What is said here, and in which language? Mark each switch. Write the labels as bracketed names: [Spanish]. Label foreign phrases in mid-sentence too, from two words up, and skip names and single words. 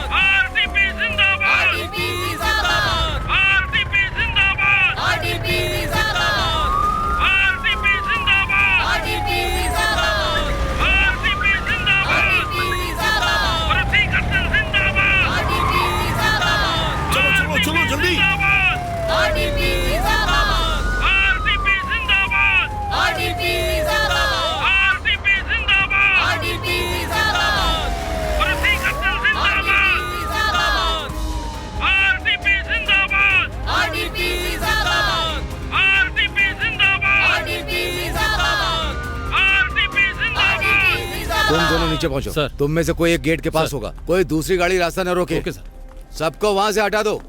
[Hindi] आरडीपी जिंदाबाद। आरडीपी जिंदाबाद। आरडीपी जिंदाबाद। आरडीपी जिंदाबाद। आरडीपी जिंदाबाद। आरडीपी जिंदाबाद। आरडीपी जिंदाबाद। भर्ती कर्तन जिंदाबाद। आरडीपी जिंदाबाद। चलो चलो चलो जल्दी। आरडीपी जिंदाबाद। आरडीपी जिंदाबाद। आरडीपी जिंदाबाद। आरडीपी जिंदाबाद। आरडीपी जिंदाबाद। भर्ती कर्तन जिंदाबाद। आरडीपी जिंदाबाद। आरडीपी जिंदाबाद। आरडीपी जिंदाबाद। आरडीपी जिंदाबाद। आरडीपी जिंदाबाद। तुम दोनों नीचे पहुंचो सर। तुम में से कोई एक गेट के पास होगा, कोई दूसरी गाड़ी रास्ता न रोके। [English] Okay sir. [Hindi] सबको वहां से हटा दो।